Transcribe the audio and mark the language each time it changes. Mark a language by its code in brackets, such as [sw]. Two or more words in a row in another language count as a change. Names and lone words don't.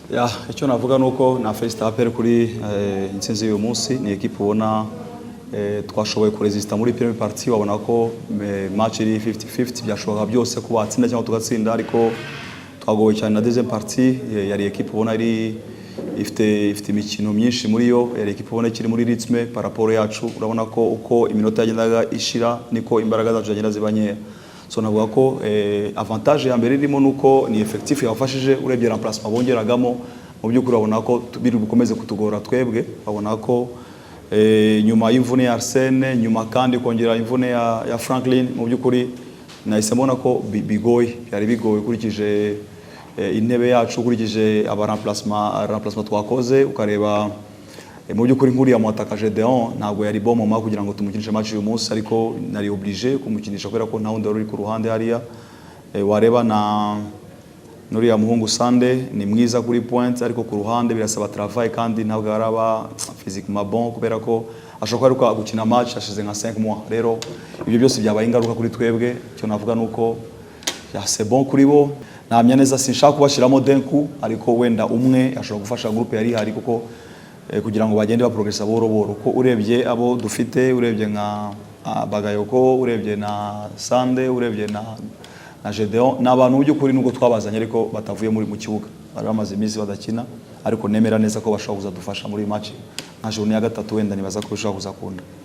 [rw] icyo navuga nuko na Felicitation APR kuri intsinzi y'uyu munsi ni equipe ubona twashoboye kuresista muri [fr] premier partie, [rw] wabona ko match iri 50-50 byashoboka byose kuba atsinda cyangwa tugatsinda, ariko twagowe cyane na [fr] deuxième partie. [rw] Yari equipe ubona ifite imikino myinshi muri yo, yari equipe ubona kiri muri rythme [fr] par rapport [rw] yacu. Urabona ko uko iminota yagendaga ishira niko imbaraga zacu zagenda zibanye. So navuga ko avantage ya mbere irimo nuko ni effectif yafashije, urebye remplacement bongeragamo mu by'ukuri abona ko biri bukomeze kutugora twebwe. Abona ko nyuma y'imvune ya Arsene, nyuma kandi kongera imvune ya Franklin, mu by'ukuri nahise mbona ko byari bigoye ukurikije intebe yacu, ukurikije aba remplacement twakoze, ukareba mu by'ukuri nkuriya mwataka Gedeon ntabwo yari [fr] bon moment [rw] kugira ngo tumukinishe match uyu munsi, ariko nari obligé kumukinisha kubera ko nta wundi wari ku ruhande hariya. Wareba na nuriya muhungu Sande ni mwiza kuri point, ariko ku ruhande birasaba travail kandi ntabwo araba [fr] physiquement bon [rw] kubera ko ashobora kuba gukina match ashize nka 5 mois. Rero ibyo byose byabaye ingaruka kuri twebwe. Cyo navuga nuko [fr] c'est bon [rw] kuri bo. Namya neza sinshaka kubashiramo denku, ariko wenda umwe ashobora gufasha groupe yari hari kuko kugira ngo bagende baprogressa boro boro. Ko urebye abo dufite, urebye nka Bagayoko, urebye na Sande, urebye na Gedeon, n'abantu by'ukuri nuko twabazanye ariko batavuye muri mu kibuga, bari bamaze iminsi badakina, ariko nemera neza ko bashobora kuzadufasha muri match nka journée ya gatatu, wenda nibaza ko bishobora kuzakunda.